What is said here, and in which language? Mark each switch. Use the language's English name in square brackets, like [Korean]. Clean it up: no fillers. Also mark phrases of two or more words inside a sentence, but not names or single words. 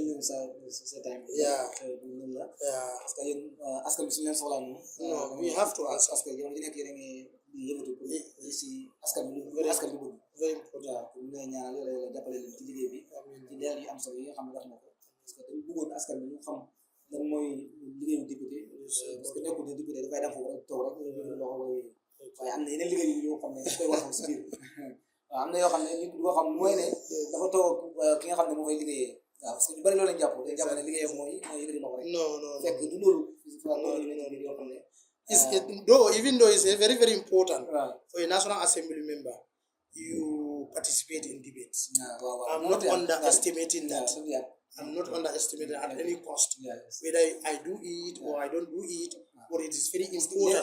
[English] Yeah. We have to ask. Very important. [Wolof] lan mooy liggéeyu député [French] parce que [Wolof] nekkul ne député dafay dem foofu rek toog rek loxo waaye am na yeneen liggéey yoo xam ne daf koy waxal si biir am na yoo xam ne nit boo xam mooy ne dafa toog ki nga xam ne moo fay liggéeyee waaw [French] parce que [Wolof] ñu bëri loolu lañ jàpp dañ jàpp ne liggéeyam mooy yëkkati loxo rek fekk du loolu yoo xam ne [English] even though it's very, very important for a National Assembly member, you participate in debates. I'm not underestimating that. I'm not underestimating at any cost. Whether I do it or I don't do it, but it is very important.